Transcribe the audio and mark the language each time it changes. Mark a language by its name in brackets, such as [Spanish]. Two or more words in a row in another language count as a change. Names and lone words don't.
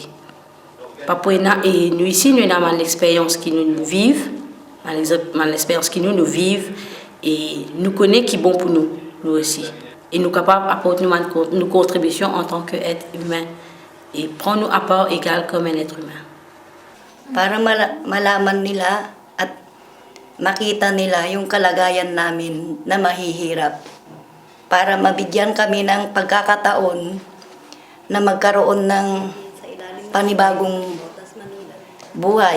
[French] Et nous ici, nous avons l'expérience qui nous vivent, l'expérience qui nous vivent et nous connaissons qui est bon pour nous aussi. Et nous sommes capables d'apporter nos contributions en tant qu'être humain et prendre nos apports égal comme un être humain. [Filipino] Para malaman nila at makita nila yung kalagayan namin na mahihirap. Para mabigyan kami ng pagkakataon na magkaroon ng panibagong buhay.